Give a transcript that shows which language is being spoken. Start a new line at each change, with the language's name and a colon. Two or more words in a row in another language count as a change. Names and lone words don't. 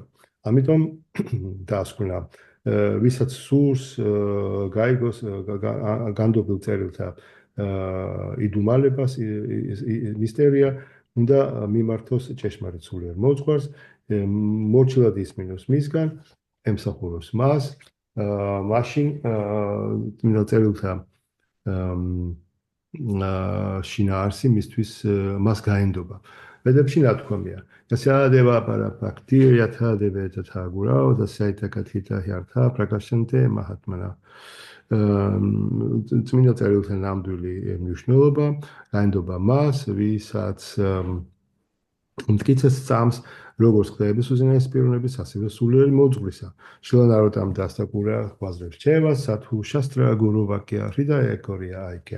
Georgian: ამიტომ დაასკვნა, ვისაც სურს გაიგოს განდობილ წერილთა იდუმალებას, მისტერია, უნდა მიმართოს ჭეშმარიტ სულიერ მოძღვარს, მორჩილად ისმინოს მისგან, ემსახუროს მას, მაშინ წმინდა წერილთა შინაარსი მისთვის მას გაენდობა. ვედებში ნათქვამია:
Sanskrit: "यस्यदेवे पराभक्तिः यथादेवे तथागुरौ तस्यैतेकथिताः ह्यर्थाः प्रकाशन्ते महात्मनः."
Georgian: წმინდა წერილთა ნამდვილი მნიშვნელობა გაენდობა მას, ვისაც მტკიცეს სწამს როგორც ხდების უზენაეს პიროვნების, ასევე სულიერი მოძღვრისა. შილანაროტამ დასტაკურა ღვაზრებს რჩევა,
Bangla: সাধু শাস্ত্র গুরু বাক্য হৃদয়ে করিয়া ঐক্য.